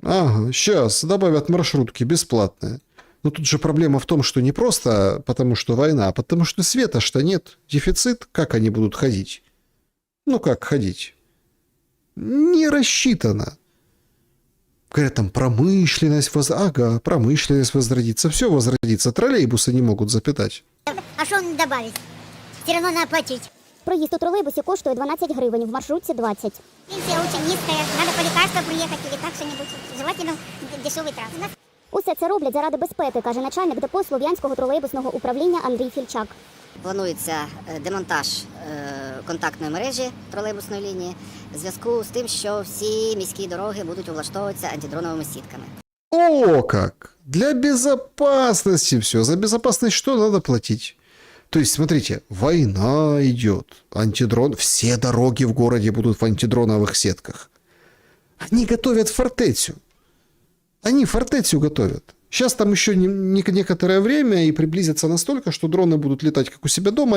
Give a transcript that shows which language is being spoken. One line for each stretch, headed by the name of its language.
Russian: Ага, сейчас добавят маршрутки бесплатные. Но тут же проблема в том, что не просто потому, что война, а потому что света-то нет. Дефицит, как они будут ходить? Ну как ходить? Не рассчитано. Говорят, там промышленность, промышленность возродится. Все возродится. Троллейбусы не могут запитать. А что он добавить? Все равно надо платить.
Ukrainian: Проїзд у тролейбусі коштує 12 гривень, в маршрутці 20.
Russian: Пенсия очень низкая. Надо по лекарству приехать или так что-нибудь. Желательно дешевый транспорт.
Ukrainian: Усе це роблять заради безпеки, каже начальник депо Слов'янського тролейбусного управління Андрій Фільчак. Планується демонтаж контактної мережі тролейбусної лінії в зв'язку з тим, що всі міські дороги будуть облаштовуватися антидроновими сітками.
Russian: О, как! Для безопасности все. За безопасность что надо платить? То есть, смотрите, война идет, антидрон, все дороги в городе будут в антидроновых сетках. Они готовят фортецию. Они фортецию готовят. Сейчас там еще некоторое время и приблизится настолько, что дроны будут летать как у себя дома.